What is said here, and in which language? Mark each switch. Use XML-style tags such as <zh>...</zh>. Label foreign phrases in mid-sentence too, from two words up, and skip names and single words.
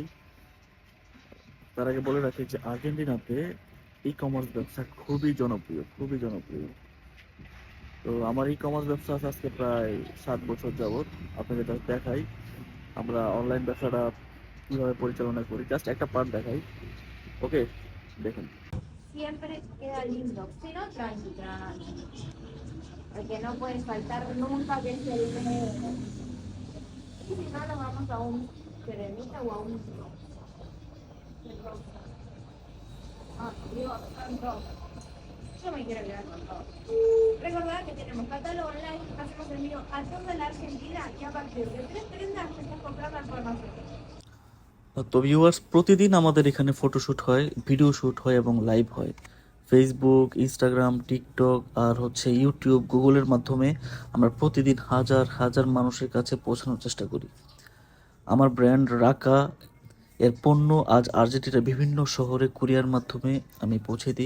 <bn>তার আগে বলে রাখি যে আর্জেন্টিনাতে ই-কমার্স ব্যবসা খুবই জনপ্রিয়, খুবই জনপ্রিয়। তো আমার ই-কমার্স ব্যবসা আছে আজকে প্রায় ৭ বছর যাবৎ। আপনাকে জাস্ট দেখাই আমরা অনলাইন ব্যবসাটা কিভাবে পরিচালনা করি। জাস্ট একটা পার্ট দেখাই। ওকে, দেখুন।</bn> <es>Siempre queda lindo, si no tranqui, tranqui, porque no puede faltar nunca que es el medio. Y si no, nos vamos a un cremita o a un rosa. Ah, Dios, santo. Yo me quiero quedar con todo. Recordad que tenemos catálogo online, hacemos envío a toda la Argentina y a partir de 3 prendas te estás comprando por nosotros.</es> <bn>তো ভিউয়ার্স, প্রতিদিন আমাদের এখানে ফটোশ্যুট হয়,</bn> <en>video shoot</en> <bn>হয় এবং লাইভ হয়। ফেসবুক, ইনস্টাগ্রাম, টিকটক আর ইউটিউব, গুগলের মাধ্যমে আমরা প্রতিদিন হাজার হাজার মানুষের কাছে পৌঁছানোর চেষ্টা করি। আমার ব্র্যান্ড রাকা এর পণ্য আজ আর্জেন্টিনার বিভিন্ন শহরে কুরিয়ার মাধ্যমে আমি পৌঁছে দিই।</bn>